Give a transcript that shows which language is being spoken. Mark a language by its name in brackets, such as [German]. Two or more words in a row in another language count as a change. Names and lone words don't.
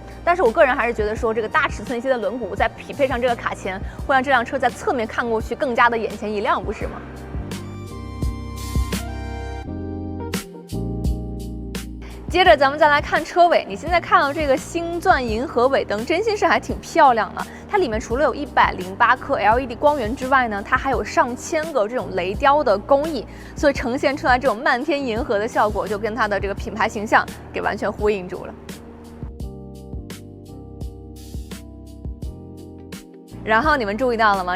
[Chinese] 但是我個人還是覺得說，這個大尺寸一些的輪毂再匹配上這個卡鉗，會讓這輛車在側面看過去更加的眼前一亮，不是嗎？接着咱們再來看車尾，你現在看到這個星鑽銀河尾燈，真心是還挺漂亮的。它裡面除了有108顆 LED 光源之外呢，它還有上千個這種雷雕的工藝，所以呈現出來這種漫天銀河的效果，就跟它的這個品牌形象給完全呼應住了。然後你們注意到了嗎？